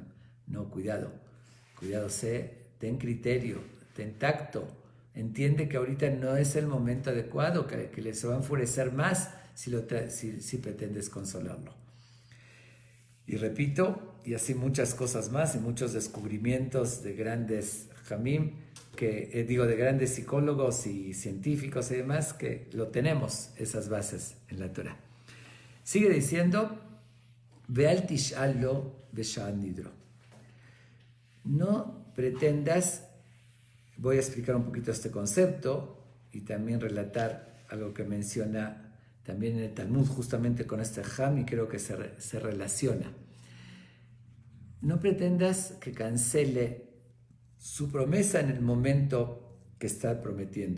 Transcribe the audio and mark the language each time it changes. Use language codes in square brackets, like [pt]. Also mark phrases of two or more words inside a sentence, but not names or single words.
[es] No, cuidado, ten criterio, ten tacto, entiende que ahorita no es el momento adecuado, que le se va a enfurecer más si pretendes consolarlo. Y repito, y así muchas cosas más y muchos descubrimientos de grandes Hamim, de grandes psicólogos y científicos y demás, que lo tenemos, esas bases en la Torah. Sigue diciendo, [he] ואל תשאל לו בשעת נדרו. [es] No pretendas, voy a explicar un poquito este concepto y también relatar algo que menciona también en el Talmud justamente con este Ham y creo que se relaciona. No pretendas que cancele su promesa en el momento que está prometiendo.